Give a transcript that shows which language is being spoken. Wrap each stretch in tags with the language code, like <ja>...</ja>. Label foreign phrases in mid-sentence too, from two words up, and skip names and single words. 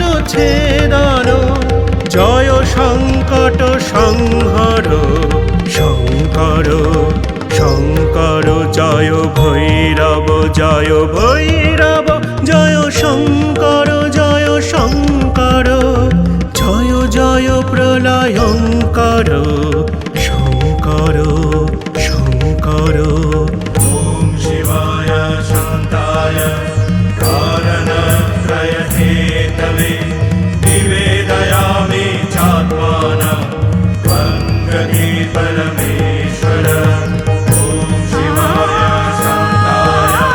<bn>ছেদন জয় সংকট সংহর শঙ্কর শঙ্কর জয় ভৈরব জয় ভৈরব জয় শঙ্কর জয় শঙ্কর জয় জয় প্রলয়ঙ্কর শঙ্কর শঙ্কর</bn> <sa>ॐ शिवाय शान्ताय कारणत्रयहेतवे निवेदयामि चात्मानं त्वं गति परमेश्वर ॐ शिवाय शान्ताय</sa>